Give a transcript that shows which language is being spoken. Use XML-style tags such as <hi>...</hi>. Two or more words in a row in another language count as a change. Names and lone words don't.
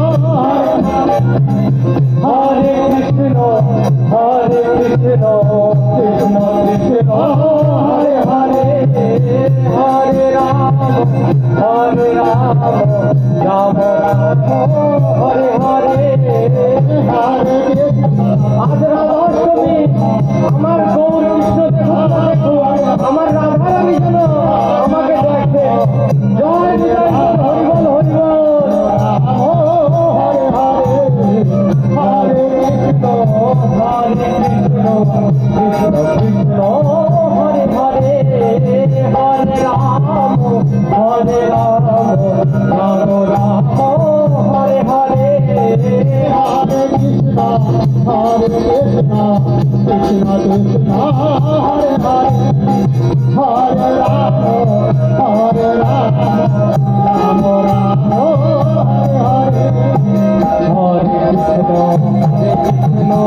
<sa>Hare Krishna, Hare Krishna, Krishna Krishna, Hare Hare, Hare Rama, Hare Rama, Rama Rama, Hare Hare, Hare Krishna।</sa> <bn>আজ রাধাষ্টমী, আমার গৌর কৃষ্ণকে ভালো দেখো, আমার রাধারানী যেন আমাকে দেখে। জয় নিতাই হরিবল হরিবল।</bn> <sa>হরে হরে, হরে কৃষ্ণ, হরে কৃষ্ণ, কৃষ্ণ কৃষ্ণ, হরে হরে, হরে রাম, হরে রাম, রাম রাম, হরে হরে, হরে কৃষ্ণ, হরে কৃষ্ণ, কৃষ্ণ কৃষ্ণ, হরে হরে, হরে রাম, হরে রাম, রাম রাম, হরে হরে, হরে কৃষ্ণ, হরে কৃষ্ণ,</sa>